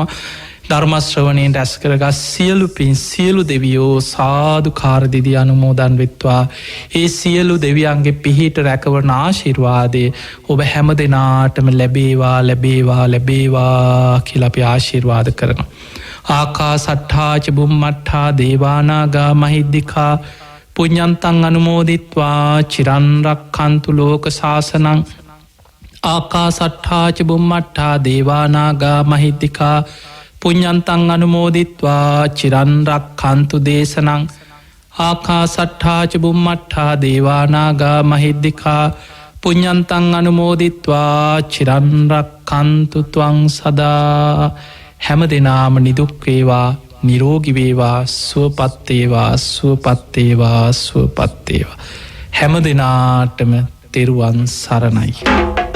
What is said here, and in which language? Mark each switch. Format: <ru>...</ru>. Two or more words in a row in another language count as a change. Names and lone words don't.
<si>ධර්මශ්‍රවණයෙන් රැස් කරගත් සියලු පින් සියලු දෙවියෝ සාදුකාරදිදි අනුමෝදන් වෙත්වා. ඒ සියලු දෙවියන්ගේ පිහිට රැකවන ආශිර්වාදය ඔබ හැම දෙනාටම ලැබේවා ලැබේවා ලැබේවා කියලා අපි ආශිර්වාද කරනවා.</si> <pi>ආකාසට්ඨා ච බුම්මට්ඨා දේවානාගා මහිද්దికා පුඤ්ඤන්තං අනුමෝදිත්වා චිරන් රක්ඛන්තු ලෝක සාසනං. ආකාසට්ඨා ච බුම්මට්ඨා දේවානාගා මහිද්దికා පුඤ්ඤන්තං අනුමෝදිත්වා චිරන් රක්ඛන්තු දේශනං. ආකාසට්ඨා ච බුම්මට්ඨා දේවානාගා මහිද්దికා පුඤ්ඤන්තං අනුමෝදිත්වා චිරන් රක්ඛන්තු ත්වං සදා.</pi> <si>හැම දිනාම නිදුක් වේවා නිරෝගී වේවා සුවපත් වේවා සුවපත් වේවා සුවපත් වේවා. හැම දිනාටම තෙරුවන් සරණයි.</si>